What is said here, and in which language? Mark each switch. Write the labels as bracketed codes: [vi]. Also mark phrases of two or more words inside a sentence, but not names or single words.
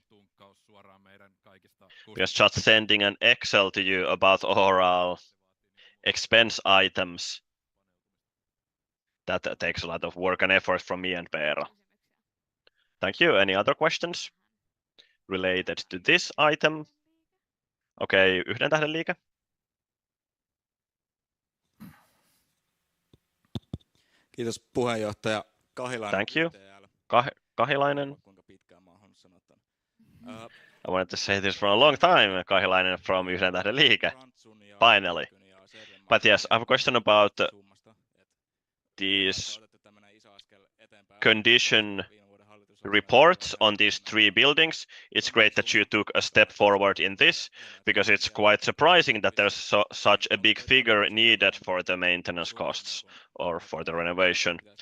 [en] Because just sending an Excel to you about oral expense items, that takes a lot of work and effort from me and Peera. Thank you. Any other questions related to this item? [fi] Okay, yhden tähden liike. Kiitos puheenjohtaja Kahilainen. [en] Thank you. Kahilainen. I wanted to say this for a long time, Kahilainen from Yhden tähden liike. Finally. But yes, I have a question about these condition reports on these 3 buildings. It's great that you took a step forward in this, because it's quite surprising that there's such a big figure needed for the maintenance costs or for the renovation.